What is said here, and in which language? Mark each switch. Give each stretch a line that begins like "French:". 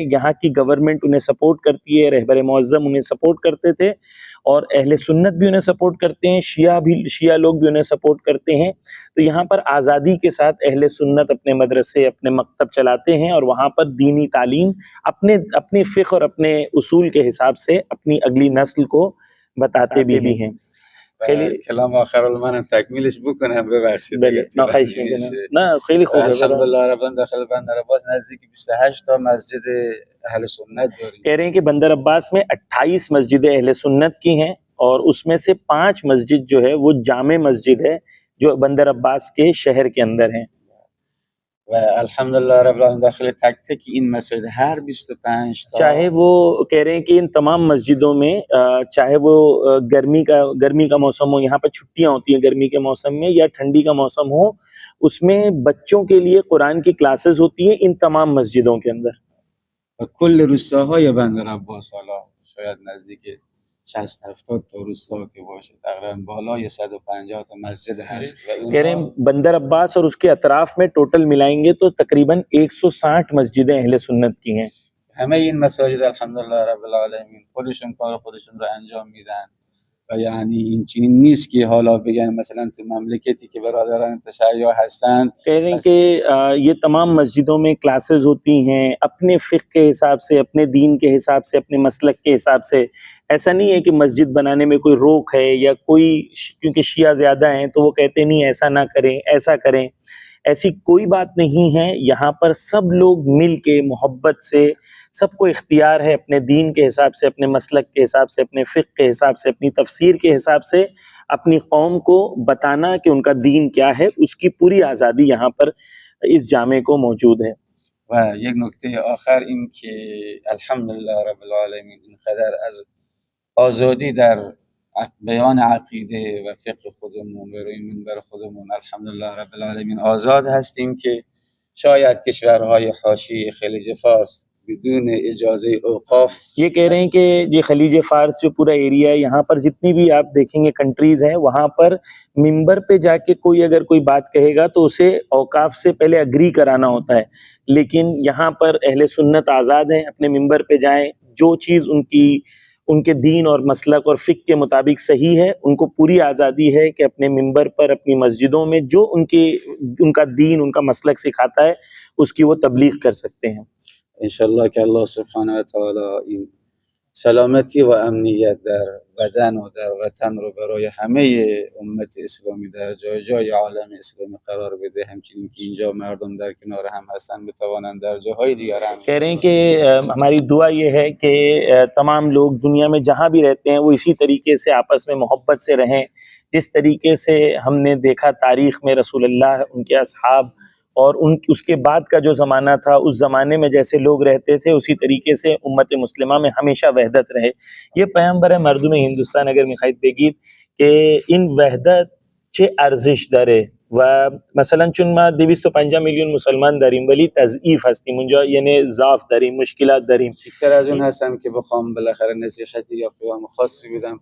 Urdu: یہاں کی گورنمنٹ انہیں سپورٹ کرتی ہے، رہبر معظم انہیں سپورٹ کرتے تھے، اور اہل سنت بھی انہیں سپورٹ کرتے ہیں، شیعہ لوگ بھی انہیں سپورٹ کرتے ہیں. تو یہاں پر آزادی کے ساتھ اہل سنت اپنے مدرسے، اپنے مکتب چلاتے ہیں، اور وہاں پر دینی تعلیم اپنے فقہ اور اپنے اصول کے حساب سے اپنی اگلی نسل کو بتاتے بھی ہیں.
Persian: کلام آخر منم تکمیلش بکنم، ببخشید. بله، نه خواهش میکنم. نه خیلی خوبه. الحمدلله رب داخل بندر عباس نزدیک 28 تا مسجد اہل سنت داریم.
Urdu: کہہ رہے ہیں کہ بندر عباس میں 28 مسجد اہل سنت کی ہیں، اور اس میں سے 5 مسجد جو ہے وہ جامع مسجد ہے جو بندر عباس کے شہر کے اندر ہیں.
Persian: و الحمدلله رب العالمین داخل تک تک این مسجد هر 25 تا
Urdu: چاہے وہ کہہ رہے ہیں کہ ان تمام مسجدوں میں چاہے وہ گرمی کا موسم ہو، یہاں پر چھٹیاں ہوتی ہیں گرمی کے موسم میں، یا ٹھنڈی کا موسم ہو، اس میں بچوں کے لیے قرآن کی کلاسز ہوتی ہیں ان تمام مسجدوں کے اندر.
Persian: و کل روستاهای بندر عباس، حالا شاید نزدیک 60-70 تا روستا که باشه، تقریبا بالای 150 تا مسجد هست و
Urdu: کہہ رہے ہیں بندر عباس اور اس کے اطراف میں ٹوٹل ملائیں گے تو تقریباً 160 مسجدیں اہل سنت کی ہیں.
Persian: همه این مساجد الحمدلله رب العالمین خودشون کار خودشون رو انجام میدن و یعنی این چنین نیست که حالا بگن مثلا تو مملکتی که برادران تشیع هستن.
Urdu: کہہ رہے ہیں کہ یہ تمام مسجدوں میں کلاسز ہوتی ہیں اپنے فقہ کے حساب سے، اپنے دین کے حساب سے، اپنے مسلک کے حساب سے. ایسا نہیں ہے کہ مسجد بنانے میں کوئی روک ہے یا کوئی، کیونکہ شیعہ زیادہ ہیں تو وہ کہتے نہیں ایسا نہ کریں ایسا کریں، ایسی کوئی بات نہیں ہے. یہاں پر سب لوگ مل کے محبت سے، سب کو اختیار ہے اپنے دین کے حساب سے، اپنے مسلک کے حساب سے، اپنے فقہ کے حساب سے، اپنی تفسیر کے حساب سے اپنی قوم کو بتانا کہ ان کا دین کیا ہے. اس کی پوری آزادی یہاں پر اس جامع کو موجود ہے.
Persian: و یک نکته آخر این که الحمدلله رب العالمین اینقدر از آزادی در بیان عقیده و فقه خودمون و روی منبر خودمون الحمدلله رب العالمین آزاد هستیم که شاید کشورهای حاشیه خلیج فارس بدون اجازه اوقاف.
Urdu: یہ کہہ رہے ہیں کہ یہ خلیج فارس جو پورا ایریا ہے، یہاں پر جتنی بھی آپ دیکھیں گے کنٹریز ہیں، وہاں پر ممبر پہ جا کے کوئی اگر کوئی بات کہے گا تو اسے اوقاف سے پہلے اگری کرانا ہوتا ہے. لیکن یہاں پر اہل سنت آزاد ہیں، اپنے ممبر پہ جائیں، جو چیز ان کے دین اور مسلک اور فقہ کے مطابق صحیح ہے، ان کو پوری آزادی ہے کہ اپنے ممبر پر، اپنی مسجدوں میں جو ان کا دین، ان کا مسلک سکھاتا ہے اس کی وہ تبلیغ کر سکتے ہیں.
Persian: انشاءالله که الله سبحانه و تعالی این سلامتی و امنیت در بدن و در وطن رو برای همه امت اسلامی در جای جای عالم اسلامی قرار بده، همچنین که اینجا مردم در کنار هم هستن بتوانند در جاهای دیگر هم.
Urdu: کہہ رہے ہیں کہ ہماری دعا یہ ہے کہ تمام لوگ دنیا میں جہاں بھی رہتے ہیں وہ اسی طریقے سے آپس میں محبت سے رہیں، جس طریقے سے ہم نے دیکھا تاریخ میں رسول اللہ، ان کے اصحاب اور اس کے بعد کا جو زمانہ تھا، اس زمانے میں جیسے لوگ رہتے تھے اسی طریقے سے امت مسلمہ میں ہمیشہ وحدت رہے.
Persian: یہ پیامبر مردم ہندوستان اگر میخواهید بگید که این وحدت چه ارزش داره و مثلا چون ما 250 میلیون مسلمان داریم ولی تضعیف هستیم اونجا، یعنی ضعف داریم، مشکلات داریم. چیزتر از اون هستم که بخوام بالاخره نصیحتی یا پیام خاصی بدم.